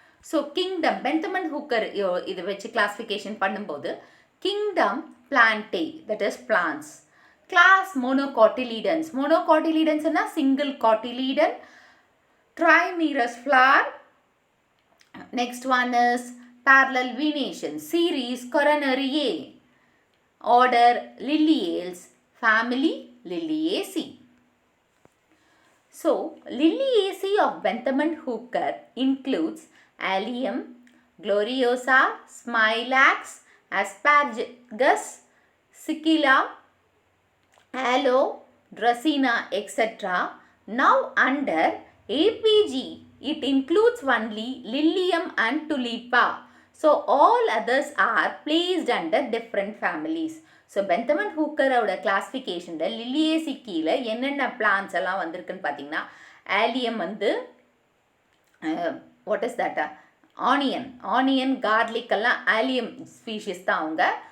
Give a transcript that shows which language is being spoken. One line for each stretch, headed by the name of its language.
English: so kingdom Bentham and Hooker
Tamil: இதை வச்சு
English: Classification பண்ணும்போது kingdom Plantae, that is plants. Class monocotyledons, மோனோகாட்டிலிடன்ஸ்னா single cotyledon, trimerous flower. Next one is parallel venation, series Coronariae. Order Liliales, family Liliaceae. So Liliaceae of Bentham Hooker includes Allium, Gloriosa, Smilax, Asparagus, Scilla, Aloe, Dracena, etc. Now under APG, it includes only Lilium and Tulipa. So all others are placed under different families.
Tamil: So Bentham Hooker ஓட கிளாஸிஃபிகேஷன்ல லில்லியேசி கீழே என்னென்ன plans எல்லாம் வந்திருக்குன்னு பார்த்தீங்கன்னா, ஆலியம் வந்து
English: what is that,
Tamil: onion garlic எல்லாம் ஆலியம் species தான் அவங்க.